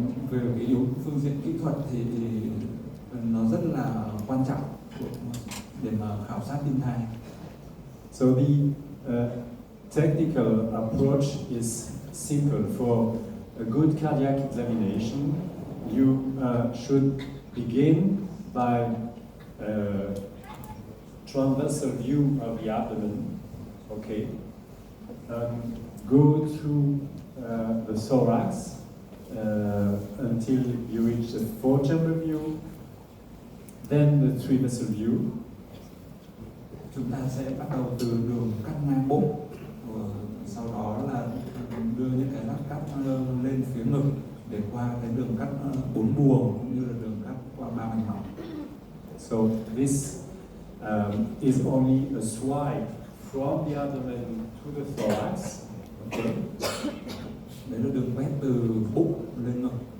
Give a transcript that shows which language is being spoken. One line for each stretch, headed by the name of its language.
Vietnamese: Về cái phương diện kỹ thuật thì nó rất là quan trọng để mà khảo sát tim thai.
English: So the technical approach is simple. For a good cardiac examination, you should begin by transversal view of the abdomen, okay, go through the thorax until you reach the four-chamber view, then the three-vessel view.
Vietnamese: Chúng ta sẽ bắt đầu từ đường cắt ngang bụng, sau đó là đưa những cái lát cắt lên phía ngực để qua cái đường cắt 4 buồng cũng như là đường cắt qua 3 mạch máu.
English: So this is only a swipe from the abdomen to the thorax. Okay.
Vietnamese: Đấy là đường quét từ bụng lên ngực.